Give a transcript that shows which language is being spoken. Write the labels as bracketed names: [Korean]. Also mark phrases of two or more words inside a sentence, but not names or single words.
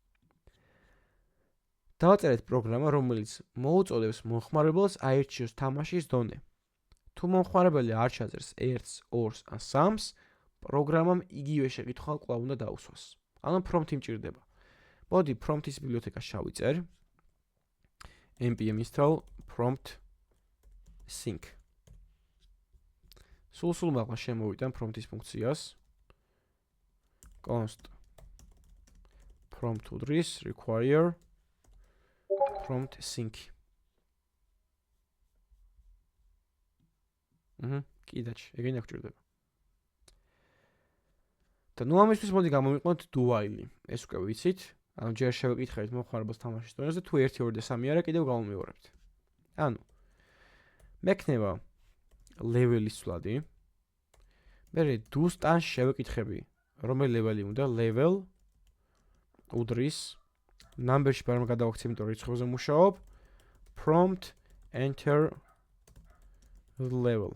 [Georgian] დავაწერეთ პროგრამა, რომელიც მოუწოდებს მომხმარებელს აირჩიოს თამაშის დონე. თუ მომხმარებელი არ ჩაწერს 1-ს, 2-ს ან 3-ს, პროგრამამ იგივე შეკითხვა კვლავ უნდა დაუსვას. ანუ prompt-ი მჭირდება. მოდი prompt-ის ბიბლიოთეკას შევიწერ. [English] npm install prompt sync. [Georgian] სულ მაღლა შემოვიდან prompt-ის ფუნქციას. [English] const prompt [Georgian] უდრის [English] require prompt sync. [Georgian] კიდაჩი, ეგენი აქ ჭირდება. და ნუ ამისთვის მოდი გამოვიყენოთ [English] do while. [Georgian] ეს უკვე ვიცით. ანუ ჯერ შევეკითხებით მოხმარებელს თამაშის დონეზე, თუ 1, 2 და 3 არა, კიდევ გამომივარებთ. ანუ მექნება level-ის ცვლადი. მე do-სთან შევეკითხები, რომელი level-ი უნდა, level უდრის number-ში ბარმა გადავაქცე, იმიტომ რომ რიცხვებზე მუშაობ, [English] prompt enter level.